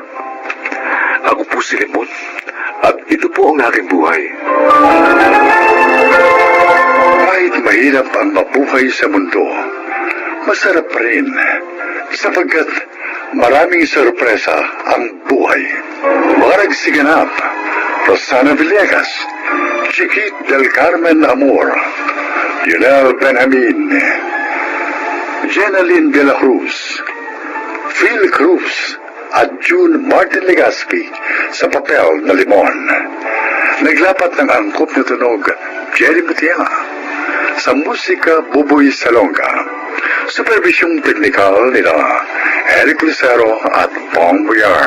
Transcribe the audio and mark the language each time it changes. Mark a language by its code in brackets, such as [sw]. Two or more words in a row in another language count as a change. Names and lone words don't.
[tl] Ako po si Lemon, at ito po ang aking buhay. Kahit mahirap ang mabuhay sa mundo, masarap pa rin sapagkat maraming sorpresa ang buhay. Marag Siganap, Rosana Villegas, Chiquit del Carmen Amor, Lionel Benjamin, Jenaline de la Cruz, Phil Cruz, at June Martin Legaspi sa papel na Limon. Naglapat ng angkop na tunog, Jerry Mutia. Sa musika, Buboy Salonga. Supervisyong teknikal nila, Eric Lucero at Bong Boyar.